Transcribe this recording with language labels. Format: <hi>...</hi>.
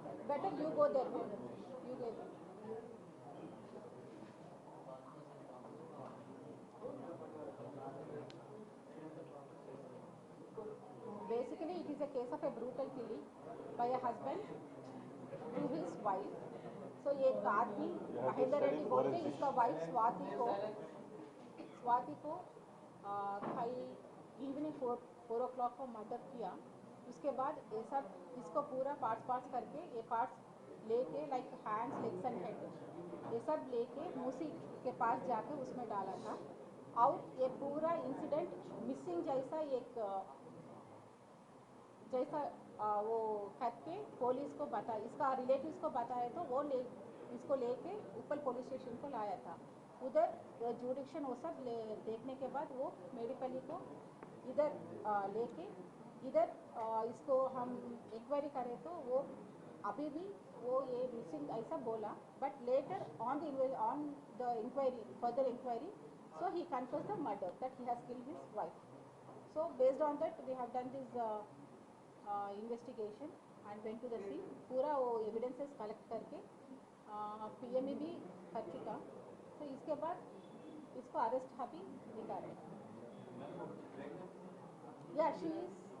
<en>Better you go there, no? You go there. Basically, it is a case of a brutal killing by a husband to his wife.</en> <hi>So एक आदमी महेंद्र रेड्डी बोलते इसका wife Swati को कल evening 4 o'clock को murder किया. उसके बाद ये सब इसको पूरा पार्ट्स करके ये पार्ट्स लेके like hands, legs and head ये सब लेके मूसी के पास जाके उसमें डाला था. और ये पूरा इंसिडेंट मिसिंग जैसा एक वो करके पुलिस को बताया, इसका रिलेटिव्स को बताया तो वो इसको लेके उप्पल पुलिस स्टेशन को लाया था. उधर जुडिक्शन वो सब देखने के बाद वो मेडिपल्ली को इधर लेके इधर इसको हम इंक्वायरी करें तो वो अभी भी वो ये मिसिंग ऐसा बोला, but later on the inquiry further inquiry</hi> <en>so he confessed the murder that he has killed his wife. So based on that we have done this investigation and went to the scene.</en> <hi>पूरा वो evidences collect करके PME भी कर चुका. तो इसके बाद इसको अरेस्ट अभी निकाल रहे हैं.</hi> <en>Yeah, she is</en>